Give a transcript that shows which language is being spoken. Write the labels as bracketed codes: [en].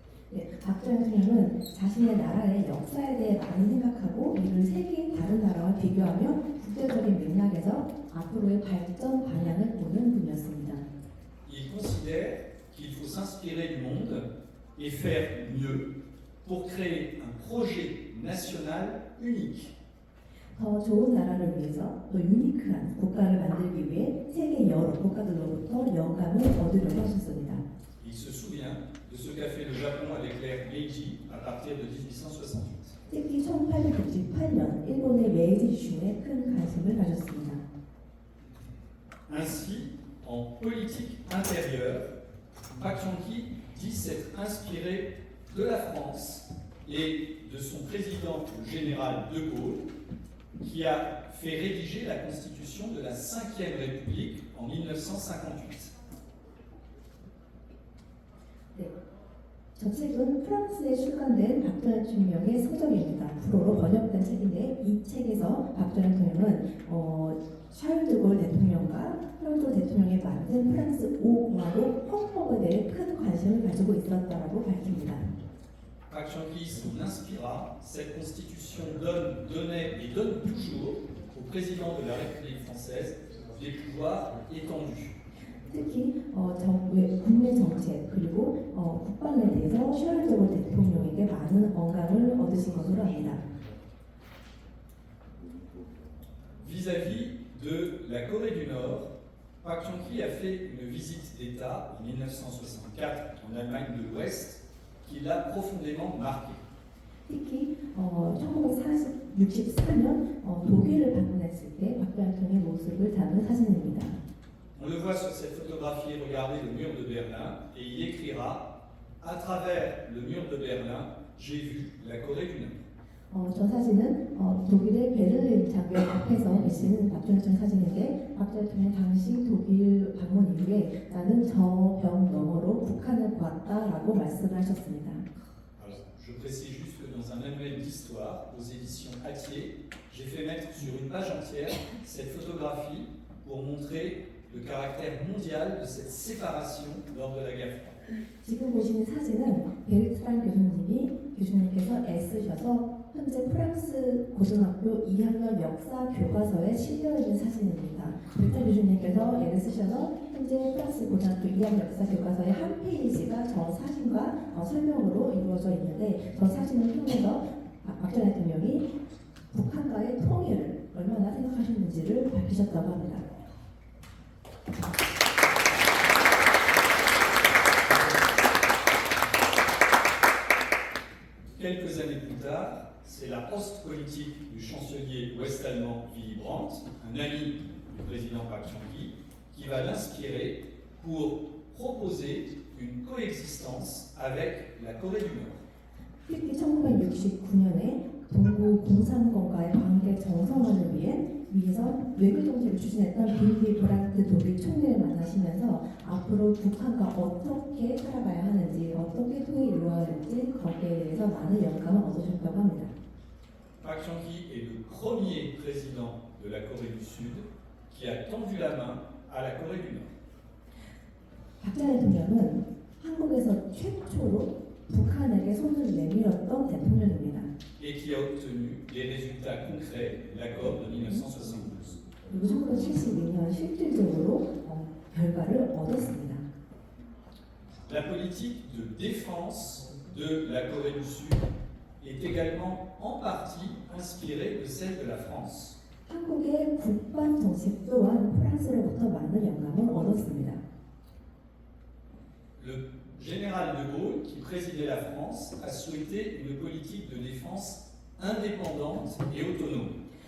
[ko] 네, 박정희 대통령은 자신의 나라의 역사에 대해 많이 생각하고 이를 세계의 다른 나라와 비교하며 국제적인 맥락에서 앞으로의 발전 방향을 보는 분이었습니다. [fr] Il considère qu'il faut s'inspirer du monde et faire mieux pour créer un projet national unique. [ko] 더 좋은 나라를 위해서 또 유니크한 국가를 만들기 위해 세계 여러 국가들로부터 영감을 얻으려고 하셨습니다. [fr] Il se souvient de ce qu'a fait le Japon avec l'ère Meiji à partir de 1868. [ko] 특히 1868년 일본의 메이지 슈에 큰 관심을 가졌습니다. [fr] Ainsi, en politique intérieure, Park Chung-hee dit s'être inspiré de la France et de son président, le général de Gaulle, qui a fait rédiger la constitution de la 5e République en 1958. [ko] 네. 저 책은 프랑스에 출간된 박정희 대통령의 서적입니다. 불어로 번역된 책인데 이 책에서 박정희 대통령은 샤를 드골 대통령과 샤를 드골 대통령이 만든 프랑스 5공화국 헌법에 대해 큰 관심을 가지고 있었다라고 밝힙니다. [fr] Park Chung-hee s'en inspira. Cette constitution donnait et donne toujours au président de la République française des pouvoirs étendus. [ko] 특히 정부의 국내 정책 그리고 국방에 대해서 샤를 드골 대통령에게 많은 언감을 얻으신 것으로 압니다. [fr] Vis-à-vis de la Corée du Nord, Park Chung-hee a fait une visite d'État en 1964 en Allemagne de l'Ouest qui l'a profondément marqué. [ko] 특히 1964년 독일을 방문했을 때 박정희 대통령의 모습을 담은 사진입니다. [fr] On le voit sur cette photographie, regardez le mur de Berlin, et il écrira à travers le mur de Berlin, j'ai vu la Corée du Nord. [ko] 저 사진은 독일의 베를린 장벽 앞에서 계시는 박정희 대통령 사진인데 박정희 대통령 당시 독일 방문 이후에 나는 저 벽 너머로 북한을 보았다라고 말씀을 하셨습니다. [fr] Alors, je précise juste que dans un annuel d'histoire aux éditions Hatier, j'ai fait mettre sur une page entière cette photographie pour montrer le caractère mondial de cette séparation lors de la guerre froide. [ko] 지금 보시는 사진은 베르트란 교수님께서 애쓰셔서 현재 프랑스 고등학교 2학년 역사 교과서에 실려 있는 사진입니다. 베르트란 교수님께서 애를 쓰셔서 현재 프랑스 고등학교 2학년 역사 교과서의 한 페이지가 저 사진과 설명으로 이루어져 있는데 저 사진을 통해서 박정희 대통령이 북한과의 통일을 얼마나 생각하셨는지를 밝히셨다고 합니다. [fr] Quelques années plus tard, c'est la post-politique du chancelier ouest-allemand Willy Brandt, un ami du président Park Chung-hee, qui va l'inspirer pour proposer une coexistence avec la Corée du Nord. [ko] 특히 1969년에 동구 공산권과의 관계 정상화를 위해서 외교 정책을 추진했던 빌리 브란트 독일 총리를 만나시면서 앞으로 북한과 어떻게 살아가야 하는지, 어떻게 통일이 이루어야 할지 거기에 대해서 많은 영감을 얻으셨다고 합니다. [fr] Park Chung-hee est le premier président de la Corée du Sud qui a tendu la main à la Corée du Nord. [ko] 박정희 대통령은 한국에서 최초로 북한에게 손을 내밀었던 대통령입니다. [fr] Et qui a obtenu des résultats concrets de l'accord de 1972. [ko] 그리고 1972년 실질적으로 결과를 얻었습니다. [fr] La politique de défense de la Corée du Sud est également en partie inspirée de celle de la France. [ko] 한국의 국방 정책 또한 프랑스로부터 많은 영감을 얻었습니다. [fr] Le général de Gaulle, qui présidait la France, a souhaité une politique de défense indépendante et autonome.